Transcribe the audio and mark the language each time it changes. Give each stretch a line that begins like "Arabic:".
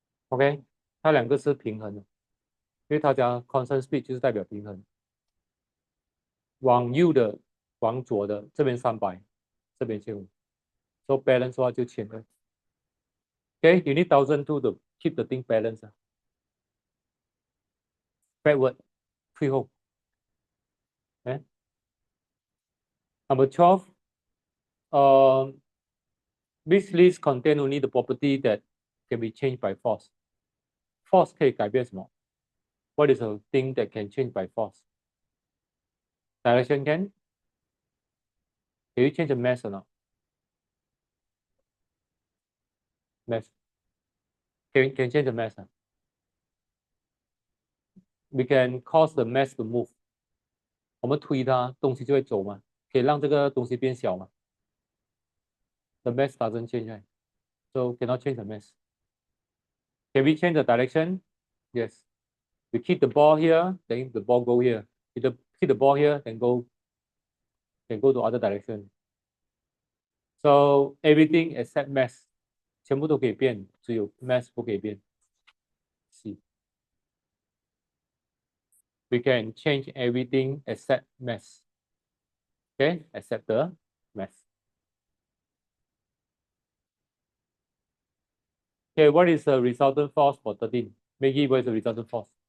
Chinese: OK，它两个是平衡的，因为它讲 constant speed 就是代表平衡。往右的，往左的，这边300，这边15。
English: So balance
Chinese: 的话就
English: 1200。 OK， you need 1,002 to keep the thing balanced. Backward,
Chinese: 退后。
English: Okay. Number 12. This list contain only the property that can be changed by force.
Chinese: Force 可以改变什么？
English: What is a thing that can change by force? Direction can? Can you change the mass or not? Mass. Can change the mass. We can cause the mass to move.
Chinese: 我们推它，东西就会走嘛，可以让这个东西变小嘛。
English: The mass doesn't change, right? So cannot change the mass. Can we change the direction? Yes. We keep the ball here, then the ball go here. Keep the ball here, then go to other direction. So everything except mass
Chinese: 全部都可以变，只有 mass 不可以变。
English: C. We can change everything except mass. Okay, except the mass. Okay, what is the resultant force for 13? Maggie, what is the resultant force?